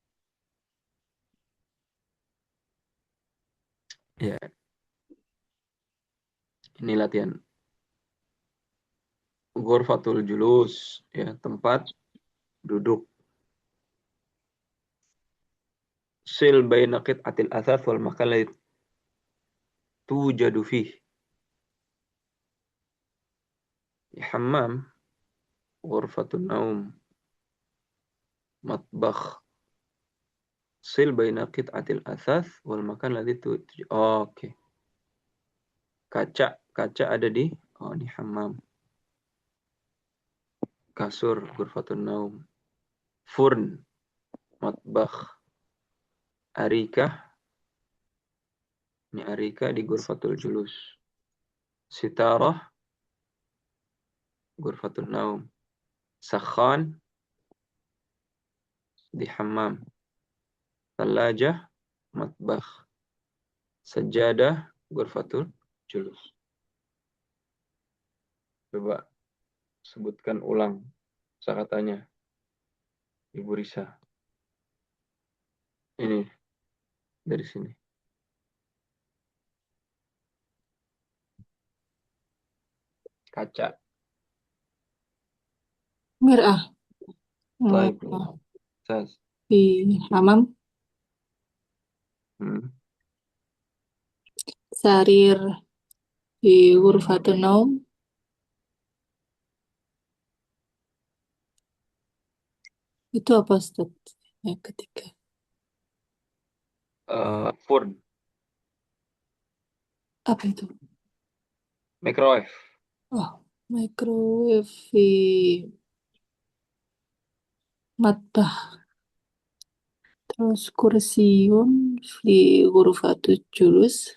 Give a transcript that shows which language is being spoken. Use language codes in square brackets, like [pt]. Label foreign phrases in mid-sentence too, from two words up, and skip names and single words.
[id] Ya, ini latihan [ar] غرفة الجلوس, [id] ya, tempat duduk. [ar] صل بين قطعة الأثاث والمكان توجد فيه. حمام، غرفة النوم، مطبخ. صل بين قطعة الأثاث والمكان oke. [id] Kaca ada di, di hammam. Kasur, [ar] غرفة النوم. فرن، مطبخ. Arikah, ini arikah di غرفة الجلوس. ستارة، غرفة النوم. Sakhan di hammam. ثلاجة، مطبخ. سجادة، غرفة الجلوس. [id] Coba sebutkan ulang kata-katanya, Ibu Risa. Ini dari sini. Kaca. [ar] Mir'ah. Taib. Oh, Sas. [id] di hamam. Hmm. [ar] Sarir di غرفة النوم. [id] Itu apa, Ustaz? Yang ketiga. [ar] Furn. [id] Apa itu? Microwave. Oh, microwave di matbah. Terus kursiun di [ar] غرفة الجلوس.